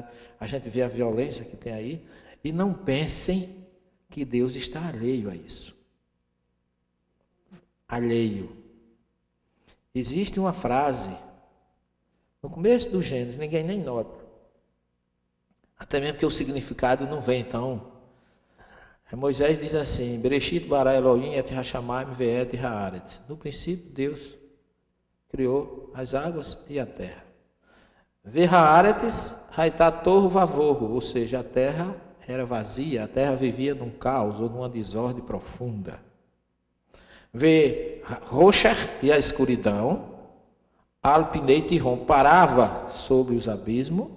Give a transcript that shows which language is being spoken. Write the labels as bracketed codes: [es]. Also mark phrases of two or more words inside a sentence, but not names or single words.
[pt] A gente vê a violência que tem aí e não pensem que Deus está alheio a isso. Alheio. Existe uma frase no começo do Gênesis, ninguém nem nota. Até mesmo porque o significado não vem, então. Moisés diz assim: [he] בראשית ברא אלהים את השמים ואת הארץ. [pt] No princípio, Deus criou as águas e a terra. [he] והארץ היתה תהו ובהו, [pt] ou seja, a terra era vazia, a terra vivia num caos ou numa desordem profunda. Ve'roshach, e a escuridão, [he] על פני תהום, [pt] parava sobre os abismos.